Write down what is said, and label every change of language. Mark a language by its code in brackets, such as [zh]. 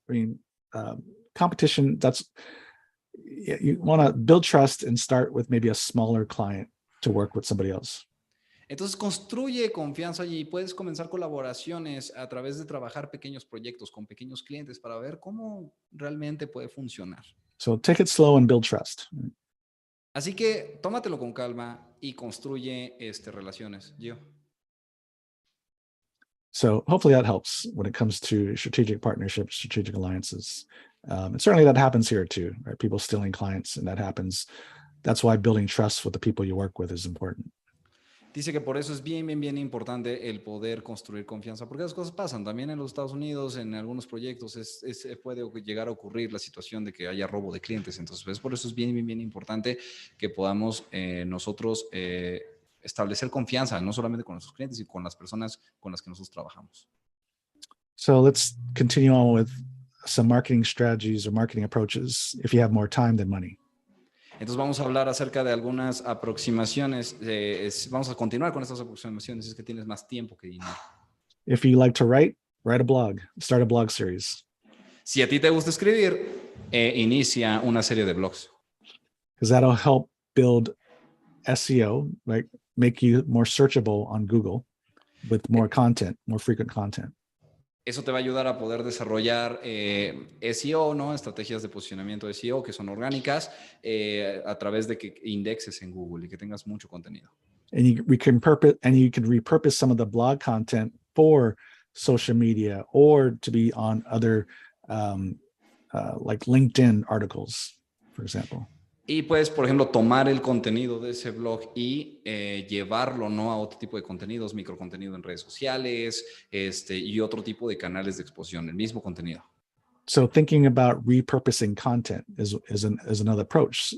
[en] I mean, competition, you want to build trust and start with maybe a smaller client to work with somebody else. [es] Entonces construye confianza y puedes comenzar colaboraciones a través de trabajar pequeños proyectos con pequeños clientes para ver cómo realmente puede funcionar. [en] So take it slow and build trust. [es] Así que tómatelo con calma y construye relaciones. [en] Gio. So hopefully that helps when it comes to strategic partnerships, strategic alliances. And certainly that happens here too, right? People stealing clients, and that happens. That's why building trust with the people you work with is important. [es] Dice que por eso es bien importante el poder construir confianza, porque las cosas pasan. También en los Estados Unidos, en algunos proyectos, puede llegar a ocurrir la situación de que haya robo de clientes. Entonces, por eso es bien importante que podamos nosotros establecer confianza, no solamente con nuestros clientes, sino con las personas con las que nosotros trabajamos. [en] So let's continue on with some marketing strategies or marketing approaches if you have more time than money. [es] Entonces vamos a hablar acerca de algunas aproximaciones. Vamos a continuar con estas aproximaciones. Es que tienes más tiempo que dinero. [en] If you like to write a blog, start a blog series. [es] Si a ti te gusta escribir, inicia una serie de blogs. [en] Because that'll help build SEO, right? Make you more searchable on Google with more content, more frequent content. [es] Eso te va a ayudar a poder desarrollar SEO, ¿no? Estrategias de posicionamiento de SEO que son orgánicas a través de que indexes en Google y que tengas mucho contenido. [en] And you can repurpose some of the blog content for social media or to be on other like LinkedIn articles, for example. [es] Y puedes, por ejemplo, tomar el contenido de ese blog y llevarlo, ¿no? A otro tipo de contenidos, microcontenido en redes sociales, y otro tipo de canales de exposición, el mismo contenido. [en] So thinking about repurposing content is another approach.